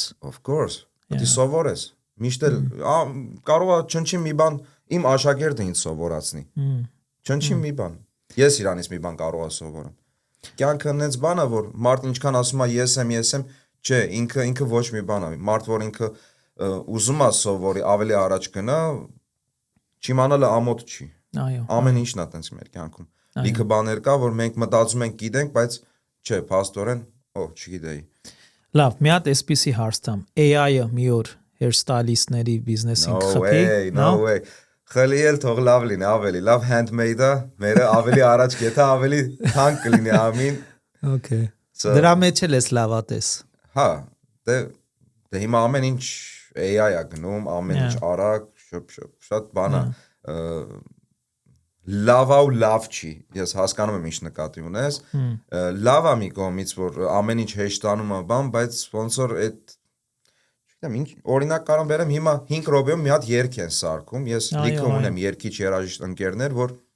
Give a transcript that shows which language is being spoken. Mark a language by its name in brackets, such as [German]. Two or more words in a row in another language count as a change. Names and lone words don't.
[English] Of course։ [Armenian] Դի սովորես։ Միշտ էլ կարող է չնչի մի բան իմ աշակերտը ինձ սովորացնի։ Չնչի մի բան։ Ես իրանից մի բան կարող եմ սովորեմ։ Կյանքը այնպես բան է, որ մարդ ինչքան ասում է ես եմ, չէ, ինքը ոչ մի բան է։ Մարդ որ ինքը ուզում է սովորի, ավելի առաջ գնա, չիմանալը ամոթ չի։ Այո։ Ամեն ինչն է այտենց մեր կյանքում։ Լիքը բաներ կա, որ մենք մտածում ենք գիտենք, բայց չէ, փաստորեն, չգիտեի։ Լավ, մի հատ էսպիսի հարց տամ։ AI-ը մի օր hairstylist-ների բիզնեսին կխփի, [English] no way։ [Armenian] Խլի էլ թող լավ լինի, ավելի լավ handmade-ը, մերը ավելի առաջ գետա, ավելի թանկ կլինի ամին։ Okay։ Դրա մեջ էլ ես լավատես։ Հա, դե հիմա ամեն ինչ AI-ա գնում, ամեն ինչ արագ, շատ բան է։ Լավա ու լավ չի։ Ես հասկանում եմ ինչ նկատի ունես։ Լավ է մի կողմից, որ ամեն ինչ հեշտանում է բան, բայց ոնց որ այդ չգիտեմ, ինչ օրինակ կարող բերեմ, հիմա 5 րոպեում մի հատ երգ են սարքում։ Ես լիքը ունեմ երգիչ երաժիշտ ընկերներ, որ